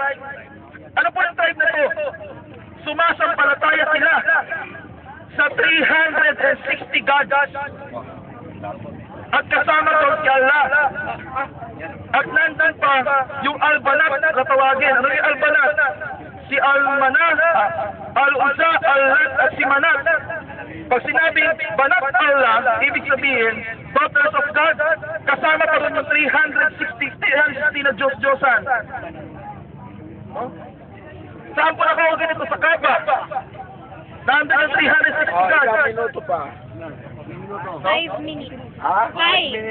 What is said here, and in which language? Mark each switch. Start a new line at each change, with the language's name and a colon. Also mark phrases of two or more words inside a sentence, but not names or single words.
Filipino: Ano po ang tribe na to? Sumasampalataya sila sa 360 gods. At kasama doon si Allah. At nandun pa yung Al-Banat na tawagin. Ano yung Al-Banat? Si Al-Manah, Al-Uzza, Al-Lat at si Manat. Pag sinabi Banat Allah, ibig sabihin
English: daughters of God.
Filipino: Kasama pa rin yung 360 na Diyos-Diyosan. Saan po nakawagin ito? Sa Kaaba. Nandun ang 360 gods. Ilang minuto pa?
English: 5 minutes.
Filipino: Ha? 5.